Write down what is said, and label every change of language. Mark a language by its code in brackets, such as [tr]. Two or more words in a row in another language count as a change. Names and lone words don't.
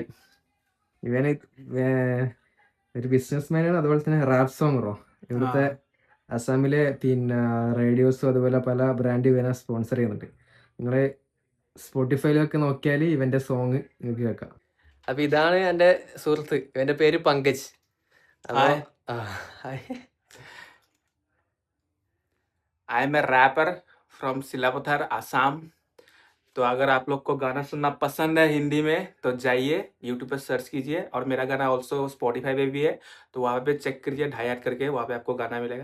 [ml] ഇവന് ഒരു ബിസിനസ് മാനാണ്, അതുപോലെ തന്നെ റാപ്പ് സോങ്ങറോ. ഇവിടുത്തെ അസാമിലെ പിന്നെ റേഡിയോസും അതുപോലെ പല ബ്രാൻഡ് ഇവനെ സ്പോൺസർ ചെയ്യുന്നുണ്ട്. നിങ്ങൾ സ്പോട്ടിഫൈയിലൊക്കെ നോക്കിയാൽ ഇവൻ്റെ സോങ് നിങ്ങൾക്ക് കേൾക്കാം. അപ്പം ഇതാണ് എൻ്റെ സുഹൃത്ത്, ഇവൻ്റെ പേര് പങ്കജ്. [en] I am a rapper from Silapathar Assam. [hi] तो अगर आप लोग को गाना सुनना पसंद है हिंदी में तो जाइए यूट्यूब पे सर्च कीजिए, और मेरा गाना ऑल्सो स्पॉटिफाई पे भी है, तो वहाँ पे चेक करिए 2.5 करके, वहाँ पे आपको गाना मिलेगा।